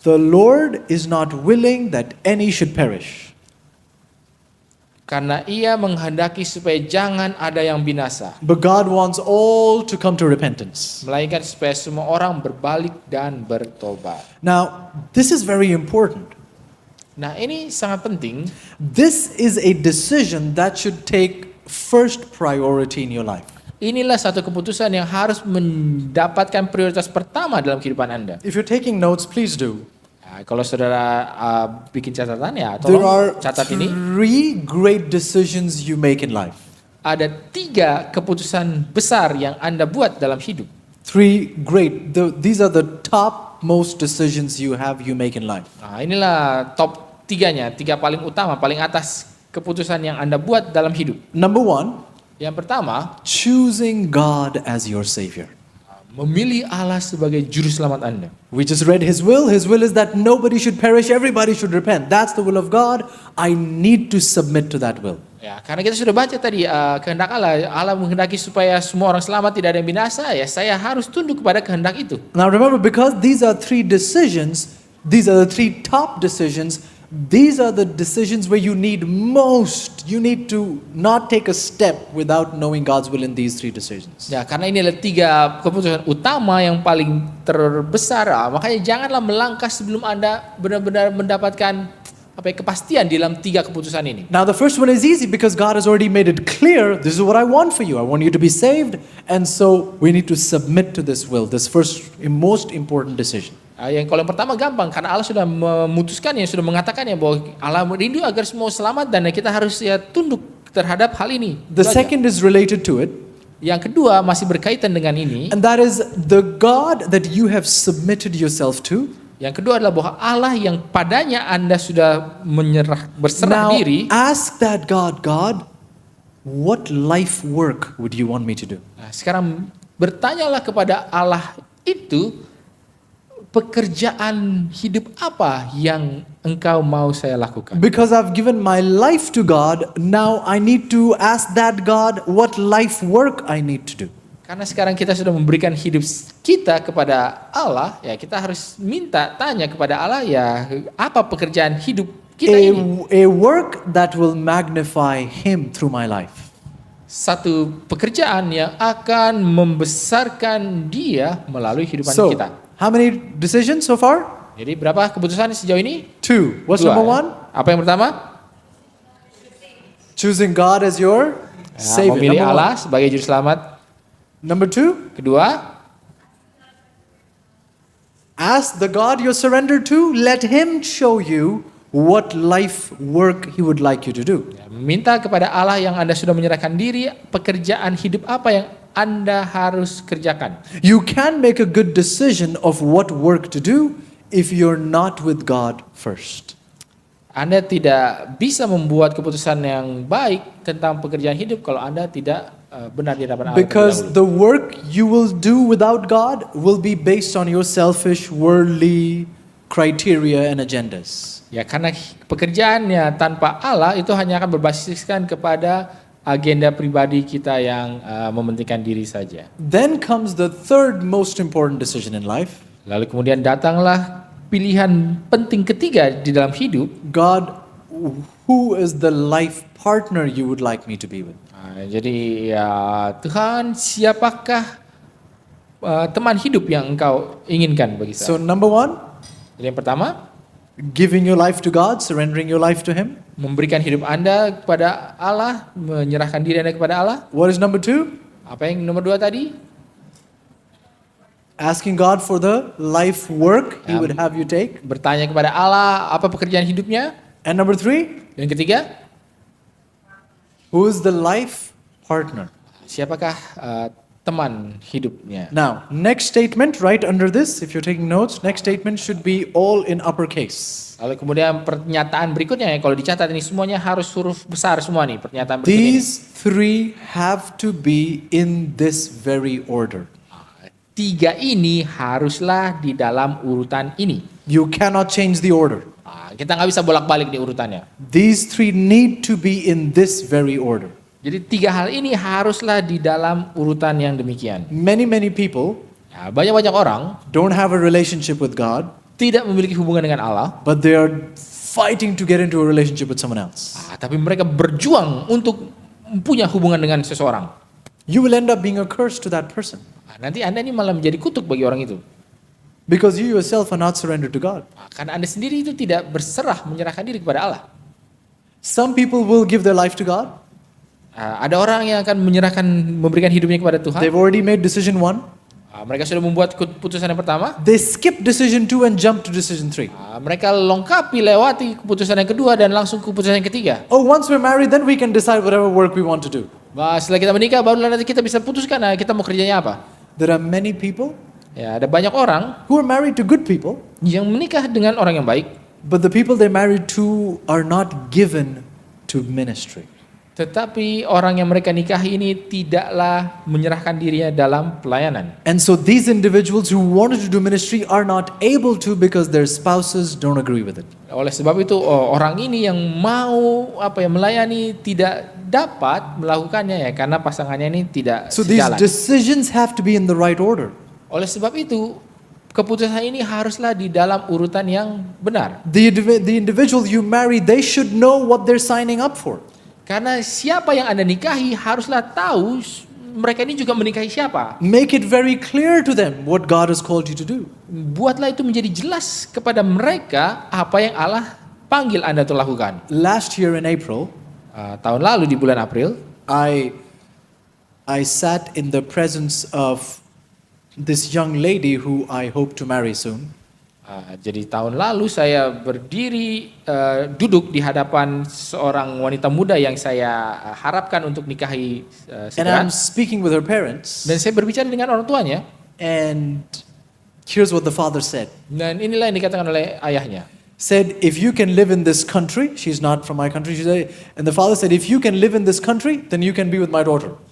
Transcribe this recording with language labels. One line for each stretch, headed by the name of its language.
English: "The Lord is not willing that any should perish,
Indonesian: karena ia menghendaki supaya jangan ada yang binasa,
English: but God wants all to come to repentance."
Indonesian: melainkan supaya semua orang berbalik dan bertobat.
English: Now, this is very important.
Indonesian: Nah, ini sangat penting.
English: This is a decision that should take first priority in your life.
Indonesian: Inilah satu keputusan yang harus mendapatkan prioritas pertama dalam kehidupan Anda.
English: If you're taking notes, please do.
Indonesian: Nah, kalau saudara bikin catatan ya,
English: There are
Indonesian: tolong catat ini.
English: 3 great decisions you make in life.
Indonesian: Ada 3 keputusan besar yang Anda buat dalam hidup.
English: 3 great. These are the top most decisions you make in life.
Indonesian: Nah, inilah top 3-nya, 3 paling utama, paling atas keputusan yang Anda buat dalam hidup.
English: Number 1,
Indonesian: Yang pertama,
English: choosing God as your Savior.
Indonesian: memilih Allah sebagai juru selamat Anda.
English: We just read His will. His will is that nobody should perish, everybody should repent. That's the will of God. I need to submit to that will.
Indonesian: Ya, karena kita sudah baca tadi kehendak Allah, Allah menghendaki supaya semua orang selamat, tidak ada yang binasa, ya saya harus tunduk kepada kehendak itu.
English: Now remember, because these are 3 decisions, these are the 3 top decisions, these are the decisions where you need to not take a step without knowing God's will in these 3 decisions.
Indonesian: Ya, karena ini adalah 3 keputusan utama yang paling terbesar, makanya janganlah melangkah sebelum Anda benar-benar mendapatkan kepastian di dalam 3 keputusan ini.
English: Now the first one is easy because God has already made it clear, this is what I want for you. I want you to be saved, and so we need to submit to this will, this first most important decision.
Indonesian: Kalau yang pertama gampang karena Allah sudah memutuskannya, sudah mengatakannya bahwa Allah rindu agar semua selamat dan kita harus tunduk terhadap hal ini.
English: The second is related to it,
Indonesian: Yang kedua masih berkaitan dengan ini.
English: and that is the God that you have submitted yourself to.
Indonesian: Yang kedua adalah bahwa Allah yang padanya Anda sudah berserah
English: Now
Indonesian: diri.
English: ask that God, what life work would you want me to do?
Indonesian: Nah, sekarang bertanyalah kepada Allah itu, pekerjaan hidup apa yang engkau mau saya lakukan?
English: Because I've given my life to God, now I need to ask that God what life work I need to do.
Indonesian: Karena sekarang kita sudah memberikan hidup kita kepada Allah, ya kita harus tanya kepada Allah, ya apa pekerjaan hidup kita ini?
English: A work that will magnify Him through my life.
Indonesian: Satu pekerjaan yang akan membesarkan Dia melalui kehidupan
English: So,
Indonesian: kita.
English: how many decisions so far?
Indonesian: Jadi berapa keputusan sejauh ini?
English: 2. What's
Indonesian: 2,
English: number
Indonesian: ya.
English: 1?
Indonesian: Apa yang pertama?
English: Choosing God as your Savior.
Indonesian: Memilih
English: Number
Indonesian: Allah sebagai juru selamat.
English: 1. Number 2,
Indonesian: Kedua,
English: ask the God you're surrendered to, let Him show you what life work He would like you to do.
Indonesian: minta kepada Allah yang Anda sudah menyerahkan diri, pekerjaan hidup apa yang Anda harus kerjakan.
English: You can make a good decision of what work to do if you're not with God first.
Indonesian: Anda tidak bisa membuat keputusan yang baik tentang pekerjaan hidup kalau Anda tidak benar di hadapan Allah terlebih
English: Because
Indonesian: dahulu.
English: the work you will do without God will be based on your selfish, worldly criteria and agendas.
Indonesian: Ya, karena pekerjaannya tanpa Allah itu hanya akan berbasiskan kepada agenda pribadi kita yang mementingkan diri saja.
English: Then comes the third most important decision in life.
Indonesian: Lalu kemudian datanglah pilihan penting ketiga di dalam hidup.
English: God, who is the life partner you would like me to be with?
Indonesian: Jadi ya Tuhan, siapakah teman hidup yang engkau inginkan bagi
English: So
Indonesian: saya?
English: number one,
Indonesian: Jadi yang pertama,
English: giving your life to God, surrendering your life to Him.
Indonesian: memberikan hidup Anda kepada Allah, menyerahkan diri Anda kepada Allah.
English: What is number two?
Indonesian: Apa yang nomor 2 tadi?
English: Asking God for the life work He would have you take.
Indonesian: Bertanya kepada Allah apa pekerjaan hidupnya.
English: And number three,
Indonesian: Yang ketiga,
English: who is the life partner?
Indonesian: siapakah teman hidupnya?
English: Now, next statement right under this, if you're taking notes, next statement should be all in uppercase.
Indonesian: Lalu kemudian pernyataan berikutnya, kalau dicatat ini semuanya harus huruf besar semua nih pernyataan berikut ini.
English: These three have to be in this very order.
Indonesian: 3 ini haruslah di dalam urutan ini.
English: You cannot change the order.
Indonesian: Kita nggak bisa bolak-balik di urutannya.
English: These three need to be in this very order.
Indonesian: Jadi 3 hal ini haruslah di dalam urutan yang demikian.
English: Many people
Indonesian: Ya, banyak-banyak orang
English: don't have a relationship with God,
Indonesian: tidak memiliki hubungan dengan Allah,
English: but they are fighting to get into a relationship with someone else.
Indonesian: tapi mereka berjuang untuk punya hubungan dengan seseorang.
English: You will end up being a curse to that person
Indonesian: Nanti Anda ini malah menjadi kutuk bagi orang itu.
English: because you yourself are not surrendered to God.
Indonesian: Karena Anda sendiri itu tidak berserah menyerahkan diri kepada Allah.
English: Some people will give their life to God.
Indonesian: Ada orang yang akan memberikan hidupnya kepada Tuhan.
English: They've already made decision 1.
Indonesian: Mereka sudah membuat keputusan yang pertama.
English: They skip decision 2 and jump to decision 3.
Indonesian: Mereka lengkapi lewati keputusan yang kedua dan langsung ke keputusan yang ketiga.
English: Oh, once we're married, then we can decide whatever work we want to do.
Indonesian: Setelah kita menikah, barulah nanti kita bisa putuskan kita mau kerjanya apa.
English: There are many people
Indonesian: Ya, ada banyak orang
English: who are married to good people,
Indonesian: yang menikah dengan orang yang baik,
English: but the people they married to are not given to ministry.
Indonesian: tetapi orang yang mereka nikahi ini tidaklah menyerahkan dirinya dalam pelayanan.
English: And so these individuals who wanted to do ministry are not able to because their spouses don't agree with it.
Indonesian: Oleh sebab itu orang ini yang mau melayani tidak dapat melakukannya ya karena pasangannya ini tidak
English: So these
Indonesian: sejalan.
English: decisions have to be in the right order.
Indonesian: Oleh sebab itu keputusan ini haruslah di dalam urutan yang benar.
English: The individual you marry, they should know what they're signing up for.
Indonesian: Karena siapa yang Anda nikahi haruslah tahu mereka ini juga menikahi siapa.
English: Make it very clear to them what God has called you to do.
Indonesian: Buatlah itu menjadi jelas kepada mereka apa yang Allah panggil Anda untuk lakukan.
English: Last year in April,
Indonesian: Tahun lalu di bulan April,
English: I sat in the presence of this young lady who I hope to marry soon.
Indonesian: Jadi tahun lalu saya berdiri duduk di hadapan seorang wanita muda yang saya harapkan untuk nikahi
English: And
Indonesian: segera.
English: I'm speaking with her parents.
Indonesian: Dan saya berbicara dengan orang tuanya.
English: And here's what the father said.
Indonesian: Dan inilah yang dikatakan oleh ayahnya.
English: Said, if you can live in this country, she's not from my country, she said, and the father said, if you can live in this country, then you can be with my daughter.